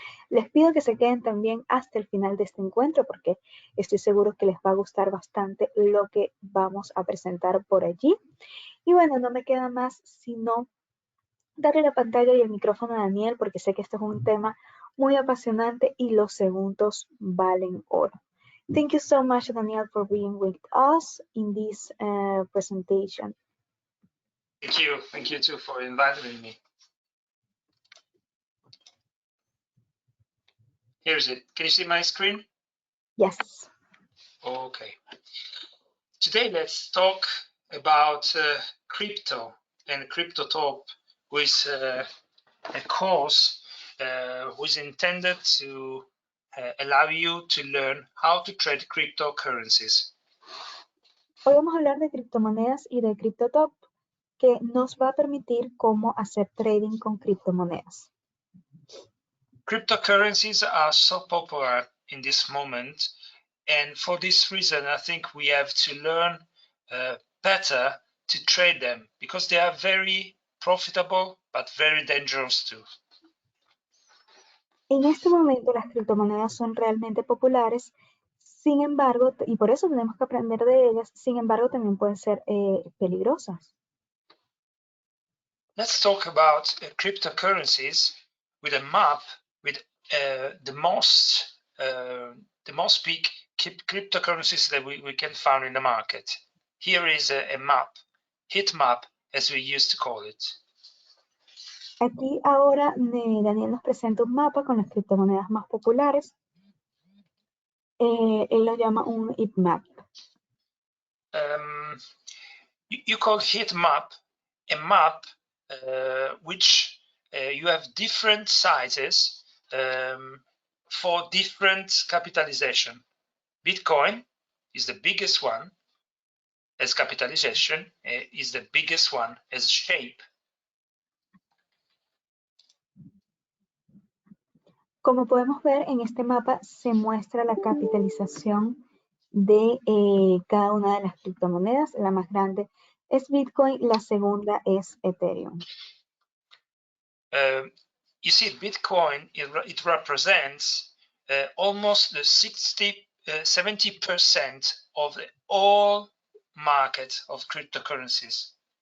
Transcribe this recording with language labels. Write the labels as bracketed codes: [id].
[es] Les pido que se queden también hasta el final de este encuentro porque estoy seguro que les va a gustar bastante lo que vamos a presentar por allí. Y bueno, no me queda más sino darle la pantalla y el micrófono a Daniel porque sé que esto es un tema muy apasionante y los segundos valen oro. [en] Thank you so much, Daniel, for being with us in this presentation. Thank you. Thank you too for inviting me. Here's it. Can you see my screen? Yes. Okay. Today, let's talk about crypto and Cripto-top, with a course which is intended to allow you to learn how to trade cryptocurrencies. [es] Hoy vamos a hablar de criptomonedas y de Cripto-top, que nos va a permitir cómo hacer trading con criptomonedas. [en] Cryptocurrencies are so popular in this moment, and for this reason, I think we have to learn better to trade them because they are very profitable but very dangerous too. [es] En este momento las criptomonedas son realmente populares, sin embargo, y por eso tenemos que aprender de ellas, sin embargo también pueden ser peligrosas. [en] Let's talk about cryptocurrencies with a map with the most big cryptocurrencies that we can find in the market. Here is a map, heat map as we used to call it. [es] Aquí ahora Daniel nos presenta un mapa con las criptomonedas más populares. Él lo llama un heat map. [en] You call heat map a map which you have different sizes for different capitalization. Bitcoin is the biggest one as capitalization, is the biggest one as shape. [es] Como podemos ver en este mapa se muestra la capitalización de cada una de las criptomonedas. La más grande es Bitcoin, la segunda es Ethereum. [en] You see, Bitcoin, it represents almost the 60 70% of the all market of cryptocurrencies.